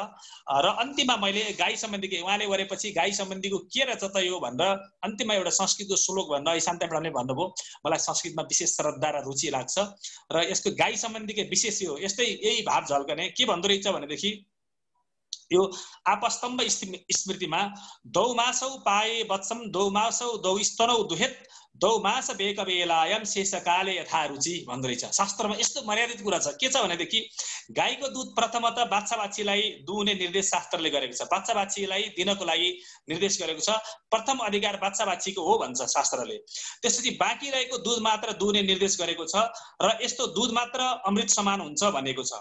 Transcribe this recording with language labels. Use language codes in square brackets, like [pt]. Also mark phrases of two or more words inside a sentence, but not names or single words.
[ne] र अन्तिममा मैले गाई सम्बन्धीको उहाँले गरेपछि गाई सम्बन्धीको के रहेछ त यो भनेर अन्तिममा एउटा संस्कृतको श्लोक भनेर शान्ता म्याडमले भन्नुभयो। मलाई संस्कृतमा विशेष श्रद्धा र रुचि लाग्छ र यसको गाई सम्बन्धीको विशेष यो यही भाव झल्कने के भन्दो रहेछ भनेदेखि यो आपस्तम्भ स्मृतिमा [sa] दौमासौ पाए वत्सम दौमासौ दौस्तनौ दुहेत दौमास बेक बेलायम शेषकाले यथा रुचि [ne] भन्दो रहेछ। शास्त्रमा यस्तो मर्यादित कुरा छ। के छ भनेदेखि गाईको दुध प्रथमतः बाछा बाछीलाई दुहुने निर्देश शास्त्रले गरेको छ। बाछा बाछीलाई दिनको लागि निर्देश गरेको छ। प्रथम अधिकार बाछा बाछीको हो भन्छ शास्त्रले। त्यसपछि बाँकी रहेको दुध मात्र दुहुने निर्देश गरेको छ र यस्तो दुध मात्र अमृत समान हुन्छ भनेको छ।